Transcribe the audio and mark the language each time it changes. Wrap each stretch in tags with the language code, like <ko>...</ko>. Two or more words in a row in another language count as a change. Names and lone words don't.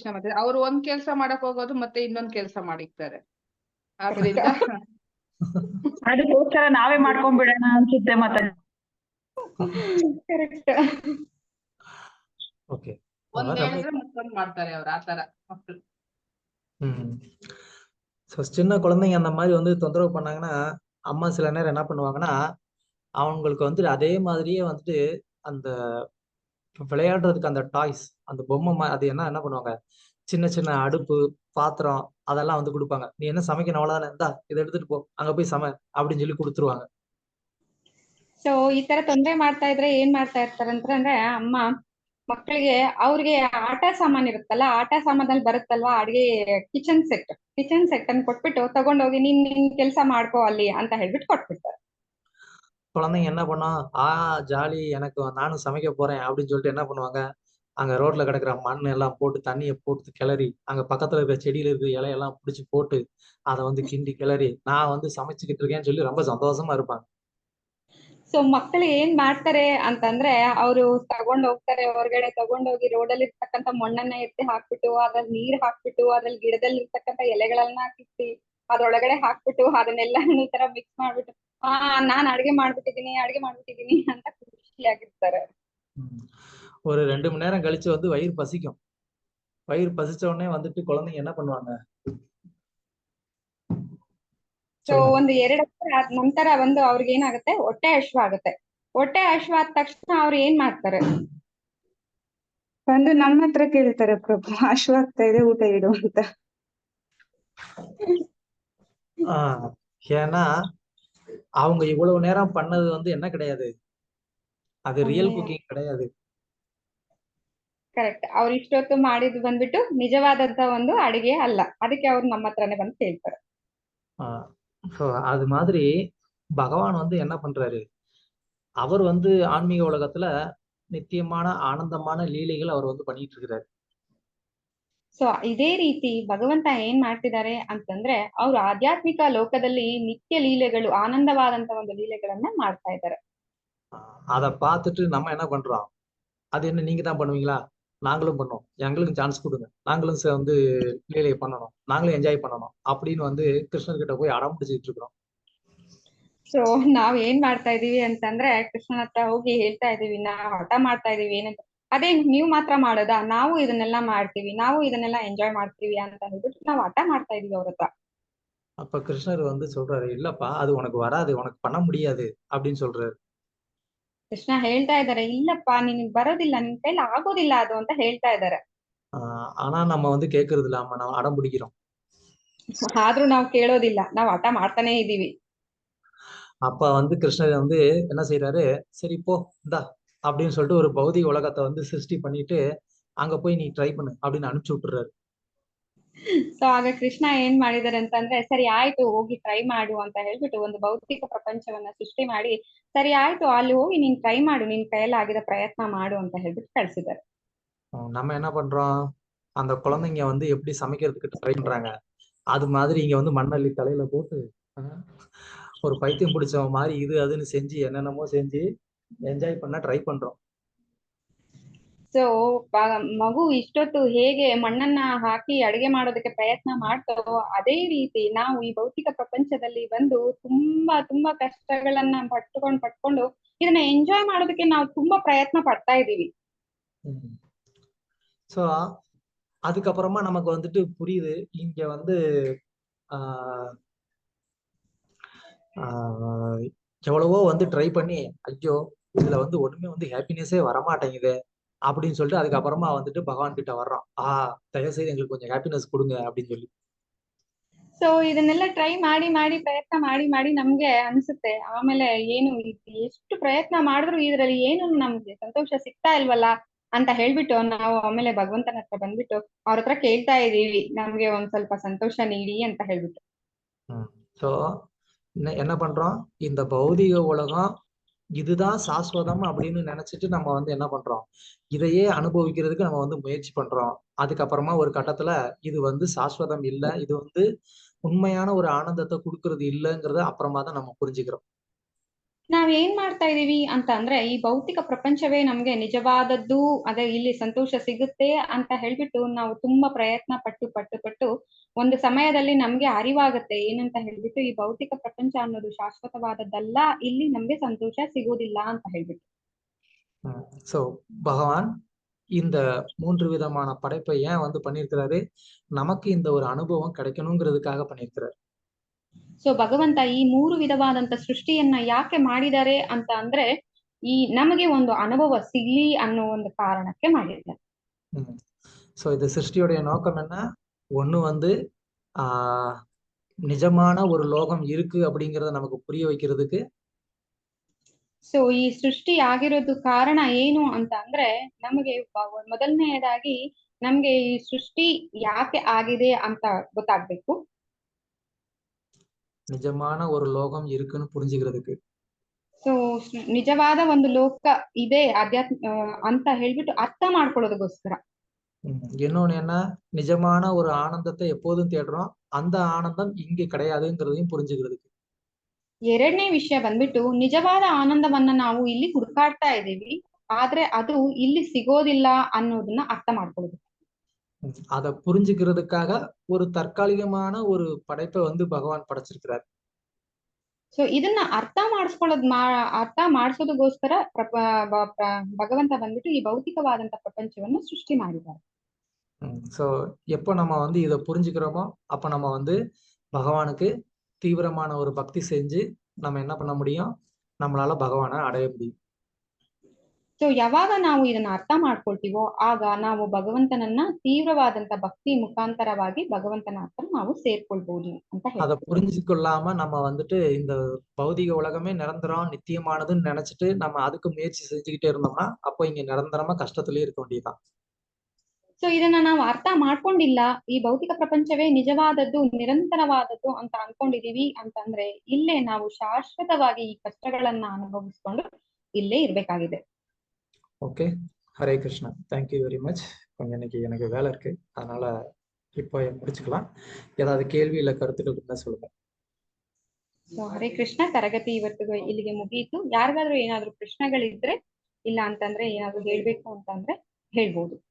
<kn>ಮತ್ತೆ ಅವ್ರು ಒಂದ್ ಕೆಲ್ಸ ಮಾಡಕ್ ಹೋಗೋದು ಮತ್ತೆ ಇನ್ನೊಂದ್ ಕೆಲ್ಸ ಮಾಡಿಕ್ತಾರೆ. ಆದ್ರಿಂದ ಅದಕ್ಕೋಸ್ಕರ ನಾವೇ ಮಾಡ್ಕೊಂಡ್ಬಿಡೋಣ ಅನ್ಸುತ್ತೆ ಮತ್ತೆ. ಕರೆಕ್ಟ್. ஓகே ಒಂದ್ ಹೇಳಿದ್ರೆ ಮತ್ತೊಂದ್ ಮಾಡ್ತಾರೆ ಅವ್ರು, ಆತರ ಮಕ್ಳು.</kn> <ta>ஸோ சின்ன குழந்தைங்க அந்த மாதிரி வந்து தொந்தரவு பண்ணாங்கன்னா அம்மா சில நேரம் என்ன பண்ணுவாங்கன்னா அவங்களுக்கு வந்துட்டு அதே மாதிரியே வந்துட்டு அந்த விளையாடுறதுக்கு அந்த டாய்ஸ், அந்த பொம்மை அது என்ன பண்ணுவாங்க, சின்ன சின்ன அடுப்பு பாத்திரம் அதெல்லாம் வந்து கொடுப்பாங்க. நீ என்ன சமைக்கணும் அவ்வளவுதானே, இந்தா இதை எடுத்துட்டு போ, அங்க போய் சமை அப்படின்னு சொல்லி கொடுத்துருவாங்க.</ta> <kn>ಸೊ ಈ ತರ ತೊಂದ್ರೆ ಮಾಡ್ತಾ ಇದ್ರೆ ಏನ್ ಮಾಡ್ತಾ ಇರ್ತಾರೆ ಅಂದ್ರೆ ಅಮ್ಮ ಮಕ್ಕಳಿಗೆ ಅವ್ರಿಗೆ ಆಟ ಸಾಮಾನ್ ಇರುತ್ತಲ್ಲ, ಆಟ ಸಾಮಾನಲ್ಲಿ ಬರುತ್ತಲ್ವಾ ಅಡಿಗೆ</kn> <en>kitchen set</en> <kn>ಅನ್ನು ಕೊಟ್ಬಿಟ್ಟು ತಗೊಂಡೋಗಿ ನಿನ್ ಕೆಲ್ಸ ಮಾಡ್ಕೋ ಅಲ್ಲಿ ಅಂತ ಹೇಳ್ಬಿಟ್ಟು ಕೊಟ್ಬಿಡ್ತಾರೆ.</kn> <ta>குழந்தைங்க என்ன பண்ணும், ஜாலி எனக்கு நானும் சமைக்க போறேன் அப்படின்னு சொல்லிட்டு என்ன பண்ணுவாங்க, அங்க ரோட்ல கிடக்குற மண் எல்லாம் போட்டு தண்ணியை போட்டு கிளறி அங்க பக்கத்துல இருக்கிற செடியில இருக்கிற இலையெல்லாம் பிடிச்சி போட்டு அதை வந்து கிண்டி கிளறி நான் வந்து சமைச்சுக்கிட்டு இருக்கேன்னு சொல்லி ரொம்ப சந்தோஷமா இருப்பாங்க.</ta> <kn>ಸೊ ಮಕ್ಕಳು ಏನ್ ಮಾಡ್ತಾರೆ ಅಂತಂದ್ರೆ ಅವರು ತಗೊಂಡೋಗ್ತಾರೆ, ಹೊರಗಡೆ ತಗೊಂಡೋಗಿ ರೋಡಲ್ಲಿ ಇರ್ತಕ್ಕಂಥ ಮಣ್ಣನ್ನ ಎತ್ತಿ ಹಾಕ್ಬಿಟ್ಟು ಅದ್ರಲ್ಲಿ ನೀರ್ ಹಾಕ್ಬಿಟ್ಟು ಅದ್ರಲ್ಲಿ ಗಿಡದಲ್ಲಿ ಇರ್ತಕ್ಕಂಥ ಎಲೆಗಳನ್ನ ಕಿತ್ತಿ ಅದ್ರೊಳಗಡೆ ಹಾಕ್ಬಿಟ್ಟು ಅದನ್ನೆಲ್ಲ ಈ ತರ ಮಿಕ್ಸ್ ಮಾಡ್ಬಿಟ್ಟು ನಾನ್ ಅಡ್ಗೆ ಮಾಡ್ಬಿಟ್ಟಿದೀನಿ ಅಂತ ಖುಷಿಯಾಗಿರ್ತಾರೆ.</kn> <ta>ஒரு 2 மணி நேரம் கழிச்சு வந்து வயிறு பசிக்கும். வயிறு பசிச்ச உடனே வந்துட்டு குழந்தைங்க என்ன பண்ணுவாங்க,</ta> <kn>ಸೊ ಒಂದು 2 ವರ್ಷ ಆದ ನಂತರ ಒಂದು ಅವ್ರಿಗೆ ಏನಾಗುತ್ತೆ, ಹೊಟ್ಟೆ ಹಶ್ವಾಗುತ್ತೆ. ಹೊಟ್ಟೆ ಹಶ್ವಾದ ತಕ್ಷಣ ಅವ್ರು ಏನ್ ಮಾಡ್ತಾರೆ, ಬಂದು ನಮ್ಮ ಹತ್ರ ಕೇಳ್ತಾರೆ ಪ್ರಭು, ಹಶ್ವಾಗ್ತಾ ಇದೆ ಊಟ ಇಡು ಅಂತ.</kn> <ta>ஏன்னா அவங்க இவ்வளவு நேரம் பண்ணது வந்து என்ன கிடையாது, அது ரியல் குக்கிங் கிடையாது.</ta> <kn>ಕರೆಕ್ಟ್. ಅವ್ರು ಇಷ್ಟೊತ್ತು ಮಾಡಿದ್ ಬಂದ್ಬಿಟ್ಟು ನಿಜವಾದಂತ ಒಂದು ಅಡಿಗೆ ಅಲ್ಲ, ಅದಕ್ಕೆ ಅವ್ರು ನಮ್ಮ ಹತ್ರನೇ ಬಂದು ಕೇಳ್ತಾರೆ.</kn> <ta>அது மாதிரி பகவான் வந்து என்ன பண்றாரு, அவர் வந்து ஆன்மீக உலகத்துல நித்தியமான ஆனந்தமான லீலைகள் அவர் வந்து பண்ணிட்டு இருக்கிறாரு.</ta> <kn>ಸೊ ಇದೇ ರೀತಿ ಭಗವಂತ ಏನ್ ಮಾಡ್ತಿದ್ದಾರೆ ಅಂತಂದ್ರೆ ಅವ್ರು ಆಧ್ಯಾತ್ಮಿಕ ಲೋಕದಲ್ಲಿ ನಿತ್ಯ ಲೀಲೆಗಳು, ಆನಂದವಾದಂತ ಒಂದು ಲೀಲೆಗಳನ್ನ ಮಾಡ್ತಾ ಇದ್ದಾರೆ.</kn> <ta>அதை பார்த்துட்டு நம்ம என்ன பண்றோம், அது என்ன நீங்க தான் பண்ணுவீங்களா, நாங்களும் பண்ணோம், எங்களுக்கும் சான்ஸ் கொடுங்க, நாங்களும் வந்து லீலையை பண்ணணும், நாங்களும் என்ஜாய் பண்ணணும் அப்படின்னு வந்து கிருஷ்ணர்கிட்ட போய் அடம் பிடிச்சிட்டு இருக்கிறோம்.</ta> <kn>ಸೊ ನಾವ್ ಏನ್ ಮಾಡ್ತಾ ಇದೀವಿ ಅಂತಂದ್ರೆ ಕೃಷ್ಣನ ಹತ್ರ ಹೋಗಿ ಹೇಳ್ತಾ ಇದೀವಿ, ನಾವ್ ಹಠ ಮಾಡ್ತಾ ಇದೀವಿ ಏನಂತ, ಅದೇ ನೀವ್ ಮಾತ್ರ ಮಾಡೋದಾ, ನಾವು ಇದನ್ನೆಲ್ಲ ಮಾಡ್ತೀವಿ, ನಾವು ಇದನ್ನೆಲ್ಲ ಎಂಜಾಯ್ ಮಾಡ್ತೀವಿ ಅಂತ ಹೇಳ್ಬಿಟ್ಟು ನಾವ್ ಹಠ ಮಾಡ್ತಾ ಇದೀವಿ ಅವ್ರ ಹತ್ರ.</kn> <ta>அப்ப கிருஷ்ணர் வந்து சொல்றாரு, இல்லப்பா அது உனக்கு வராது, உனக்கு பண்ண முடியாது அப்படின்னு சொல்றாரு.</ta> <kn>ಕೃಷ್ಣ ಹೇಳ್ತಾ ಇದಾರೆ, ಇಲ್ಲಪ್ಪ ನಿನಗ್ ಬರೋದಿಲ್ಲ, ನಿನ್ ಕೈಲಿ ಆಗೋದಿಲ್ಲ ಅದು ಅಂತ ಹೇಳ್ತಾ ಇದಾರೆ.</kn> <ta>ஆனா நம்ம வந்து கேக்குறது இல்லாம ನಾವು அடம் பிடிக்கிறோம்.</ta> <kn>ಆದ್ರೂ ನಾವ್ ಕೇಳೋದಿಲ್ಲ, ನಾವ್ ಹಠ ಮಾಡ್ತಾನೆ ಇದೀವಿ.</kn> <ta>அப்ப வந்து கிருஷ்ணர் வந்து என்ன செய்யறாரு, சரி போ இந்தா அப்படின்னு சொல்லிட்டு ஒரு பௌதிக உலகத்தை வந்து சிருஷ்டி பண்ணிட்டு அங்க போய் நீ ட்ரை பண்ணு அப்படின்னு அனுப்பிச்சு விட்டுறாரு.</ta> <kn>ಸೊ ಆಗ ಕೃಷ್ಣ ಏನ್ ಮಾಡಿದಾರೆ ಅಂತಂದ್ರೆ, ಸರಿ ಆಯ್ತು ಹೋಗಿ ಟ್ರೈ ಮಾಡು ಅಂತ ಹೇಳ್ಬಿಟ್ಟು ಒಂದು ಭೌತಿಕ ಪ್ರಪಂಚವನ್ನ ಸೃಷ್ಟಿ ಮಾಡಿ, ಸರಿ ಆಯ್ತು ಅಲ್ಲಿ ಹೋಗಿ ನೀನ್ ಟ್ರೈ ಮಾಡು, ನಿನ್ ಕೈಯಲ್ಲಿ ಆಗಿದ ಪ್ರಯತ್ನ ಮಾಡು ಅಂತ ಹೇಳ್ಬಿಟ್ಟು ಕಳ್ಸಿದ್ದಾರೆ.</kn> <ta>நம்ம என்ன பண்றோம், அந்த குழந்தைங்க வந்து எப்படி சமைக்கிறதுக்கு ட்ரை பண்றாங்க, அது மாதிரி இங்க வந்து மண்ணள்ளி தலையில போட்டு ஒரு பைத்தியம் பிடிச்சவன் மாதிரி இது அதுன்னு செஞ்சு என்னென்னமோ செஞ்சு ಎಂಜಾಯ್ பண்ண ಟ್ರೈ பண்றோம்.</ta> <kn>ಸೊ ಮಗು ಇಷ್ಟೊತ್ತು ಹೇಗೆ ಮಣ್ಣನ್ನ ಹಾಕಿ ಅಡಿಗೆ ಮಾಡೋದಕ್ಕೆ ಪ್ರಯತ್ನ ಮಾಡ್ತಾರೋ ಅದೇ ರೀತಿ ನಾವು ಈ ಭೌತಿಕ ಪ್ರಪಂಚದಲ್ಲಿ ಬಂದು ತುಂಬಾ ಕಷ್ಟಗಳನ್ನ ಪಟ್ಕೊಂಡು ಇದನ್ನ ಎಂಜಾಯ್ ಮಾಡೋದಕ್ಕೆ ನಾವು ತುಂಬಾ ಪ್ರಯತ್ನ ಪಡ್ತಾ ಇದೀವಿ.</kn> <ta>ஸோ அதுக்கப்புறமா நமக்கு வந்துட்டு புரியுது, இங்க வந்து எவ்வளவோ வந்து ட்ரை பண்ணி ஐயோ இதுல வந்து ஒண்ணுமே வந்து ஹாப்பினஸே வரமாட்டேங்குது அப்படின்னு சொல்லிட்டு அதுக்கப்புறமா வந்துட்டு பகவான் கிட்ட வர்றோம், தயவு செய்து எங்களுக்கு கொஞ்சம் ஹாப்பினஸ் கொடுங்க அப்படின்னு சொல்லி.</ta> <kn>ಸೊ ಇದನ್ನೆಲ್ಲ ಟ್ರೈ ಮಾಡಿ ಪ್ರಯತ್ನ ಮಾಡಿ ನಮ್ಗೆ ಅನ್ಸುತ್ತೆ, ಆಮೇಲೆ ಏನು ಎಷ್ಟು ಪ್ರಯತ್ನ ಮಾಡಿದ್ರು ಇದ್ರಲ್ಲಿ ಏನು ನಮ್ಗೆ ಸಂತೋಷ ಸಿಗ್ತಾ ಇಲ್ವಲ್ಲ ಅಂತ ಹೇಳ್ಬಿಟ್ಟು ನಾವು ಆಮೇಲೆ ಭಗವಂತನ ಹತ್ರ ಬಂದ್ಬಿಟ್ಟು ಅವ್ರ ಹತ್ರ ಕೇಳ್ತಾ ಇದೀವಿ, ನಮ್ಗೆ ಒಂದ್ ಸ್ವಲ್ಪ ಸಂತೋಷ ನೀಡಿ ಅಂತ ಹೇಳ್ಬಿಟ್ಟು.</kn> <ta>ஸோ என்ன பண்றோம், இந்த பௌதிக உலகம் இதுதான் சாஸ்வதம் அப்படின்னு நினைச்சிட்டு நம்ம வந்து என்ன பண்றோம், இதையே அனுபவிக்கிறதுக்கு நம்ம வந்து முயற்சி பண்றோம். அதுக்கப்புறமா ஒரு கட்டத்துல இது வந்து சாஸ்வதம் இல்லை, இது வந்து உண்மையான ஒரு ஆனந்தத்தை கொடுக்கறது இல்லைங்கிறத அப்புறமா தான் நம்ம புரிஞ்சுக்கிறோம்.</ta> <kn>ನಾವ್ ಏನ್ ಮಾಡ್ತಾ ಇದೀವಿ ಅಂತ ಅಂದ್ರೆ ಈ ಭೌತಿಕ ಪ್ರಪಂಚವೇ ನಮ್ಗೆ ನಿಜವಾದದ್ದು, ಅದೇ ಇಲ್ಲಿ ಸಂತೋಷ ಸಿಗುತ್ತೆ ಅಂತ ಹೇಳ್ಬಿಟ್ಟು ನಾವು ತುಂಬಾ ಪ್ರಯತ್ನ ಪಟ್ಟು ಒಂದು ಸಮಯದಲ್ಲಿ ನಮ್ಗೆ ಅರಿವಾಗುತ್ತೆ ಏನಂತ ಹೇಳ್ಬಿಟ್ಟು ಈ ಭೌತಿಕ ಪ್ರಪಂಚ ಅನ್ನೋದು ಶಾಶ್ವತವಾದದ್ದಲ್ಲ, ಇಲ್ಲಿ ನಮ್ಗೆ ಸಂತೋಷ ಸಿಗೋದಿಲ್ಲ ಅಂತ ಹೇಳ್ಬಿಟ್ಟು.</kn> <ta>சோ பகவான் இந்த 3 விதமான படைப்பை ஏன் வந்து பண்ணியிருக்கிறாரு, நமக்கு இந்த ஒரு அனுபவம் கிடைக்கணுங்கிறதுக்காக பண்ணியிருக்கிறாரு.</ta> <kn>ಸೊ ಭಗವಂತ ಈ 3 ವಿಧವಾದಂತ ಸೃಷ್ಟಿಯನ್ನ ಯಾಕೆ ಮಾಡಿದ್ದಾರೆ ಅಂತ ಅಂದ್ರೆ ಈ ನಮಗೆ ಒಂದು ಅನುಭವ ಸಿಗ್ಲಿ ಅನ್ನೋ ಒಂದು ಕಾರಣಕ್ಕೆ ಮಾಡಿದ್ದಾರೆ.</kn> <ta>சோ இந்த சிருஷ்டியோடைய நோக்கம் என்ன, ஒண்ணு வந்து நிஜமான ஒரு லோகம் இருக்கு அப்படிங்கறத நமக்கு புரிய வைக்கிறதுக்கு.</ta> <kn>ಸೊ ಈ ಸೃಷ್ಟಿ ಆಗಿರೋದು ಕಾರಣ ಏನು ಅಂತ ಅಂದ್ರೆ ನಮಗೆ ಮೊದಲನೆಯದಾಗಿ ನಮ್ಗೆ ಈ ಸೃಷ್ಟಿ ಯಾಕೆ ಆಗಿದೆ ಅಂತ ಗೊತ್ತಾಗ್ಬೇಕು.</kn> <ta>நிஜமான ஒரு லோகம் இருக்குன்னு புரிஞ்சுக்கிறதுக்கு.</ta> <kn>ಸೊ ನಿಜವಾದ ಒಂದು ಲೋಕ ಇದೆ ಅಂತ ಹೇಳ್ಬಿಟ್ಟು ಅರ್ಥ ಮಾಡ್ಕೊಳ್ಳೋದಕ್ಕೋಸ್ಕರ.</kn> <ta>இன்னொன்னு என்ன, நிஜமான ஒரு ஆனந்தத்தை எப்போதும் தேடுறோம், அந்த ஆனந்தம் இங்க கிடையாதுங்கிறதையும் புரிஞ்சுக்கிறதுக்கு.</ta> <kn>ಎರಡನೇ ವಿಷಯ ಬಂದ್ಬಿಟ್ಟು ನಿಜವಾದ ಆನಂದವನ್ನ ನಾವು ಇಲ್ಲಿ ಹುಡುಕಾಡ್ತಾ ಇದ್ದೀವಿ, ಆದ್ರೆ ಅದು ಇಲ್ಲಿ ಸಿಗೋದಿಲ್ಲ ಅನ್ನೋದನ್ನ ಅರ್ಥ ಮಾಡ್ಕೊಳ್ಳೋದು.</kn> <ta>அதை புரிஞ்சுக்கிறதுக்காக ஒரு தற்காலிகமான ஒரு படைப்பை வந்து பகவான் படைச்சிருக்கிறார்.</ta> <kn>ಸೊ ಇದನ್ನ ಅರ್ಥ ಮಾಡಿಸೋದಕ್ಕೋಸ್ಕರ ಭಗವಂತ ಬಂದ್ಬಿಟ್ಟು ಈ ಭೌತಿಕವಾದಂತ ಪ್ರಪಂಚವನ್ನು ಸೃಷ್ಟಿ ಮಾಡಿದ್ದಾರೆ.</kn> <ta>சோ எப்போ நம்ம வந்து இதை புரிஞ்சுக்கிறோமோ அப்ப நம்ம வந்து பகவானுக்கு தீவிரமான ஒரு பக்தி செஞ்சு நம்ம என்ன பண்ண முடியும், நம்மளால பகவானை அடைய முடியும்.</ta> <kn>ಸೊ ಯಾವಾಗ ನಾವು ಇದನ್ನ ಅರ್ಥ ಮಾಡ್ಕೊಳ್ತೀವೋ ಆಗ ನಾವು ಭಗವಂತನನ್ನ ತೀವ್ರವಾದಂತ ಭಕ್ತಿ ಮುಖಾಂತರವಾಗಿ ಭಗವಂತನ ಹತ್ರ ನಾವು ಸೇರ್ಕೊಳ್ಬಹುದು ಅಂತ</kn> <ta>அதை</ta> <kn>ಹೇಳ್ತೀವಿ.</kn> <ta>புரிஞ்சுக்கொள்ளாம நம்ம வந்துட்டு இந்த பௌதிக உலகமே நிரந்தரம் நித்தியமானதுன்னு நினைச்சிட்டு நம்ம அதுக்கு முயற்சி செஞ்சுக்கிட்டே இருந்தோம்னா அப்போ இங்க நிரந்தரமா கஷ்டத்திலேயே இருக்க வேண்டியதுதான். ಸೊ ಇದನ್ನ ನಾವು ಅರ್ಥ ಮಾಡ್ಕೊಂಡಿಲ್ಲ, ಈ ಭೌತಿಕ ಪ್ರಪಂಚವೇ ನಿಜವಾದದ್ದು ನಿರಂತರವಾದದ್ದು ಅಂತ ಅನ್ಕೊಂಡಿದೀವಿ ಅಂತಂದ್ರೆ ಇಲ್ಲೇ ನಾವು ಶಾಶ್ವತವಾಗಿ ಈ ಕಷ್ಟಗಳನ್ನ ಅನುಭವಿಸ್ಕೊಂಡು ಇಲ್ಲೇ ಇರ್ಬೇಕಾಗಿದೆ. ஓகே, ஹரே கிருஷ்ணா,</ta> <en>thank you very much.</en> <ta>கொஞ்சம் இன்னைக்கு எனக்கு வேலை இருக்கு, அதனால இப்போ முடிச்சுக்கலாம். ஏதாவது கேள்வி இல்லை கருத்துக்கள் இருந்தா சொல்லுங்க.</ta> <kn>ಸೊ ಹರೇ ಕೃಷ್ಣ, ತರಗತಿ ಇವತ್ತಿಗೂ ಇಲ್ಲಿಗೆ ಮುಗಿಯಿತು. ಯಾರಿಗಾದ್ರೂ ಏನಾದ್ರು ಪ್ರಶ್ನೆಗಳಿದ್ರೆ ಇಲ್ಲ ಅಂತಂದ್ರೆ ಏನಾದ್ರು ಹೇಳ್ಬೇಕು ಅಂತಂದ್ರೆ ಹೇಳ್ಬೋದು.</kn>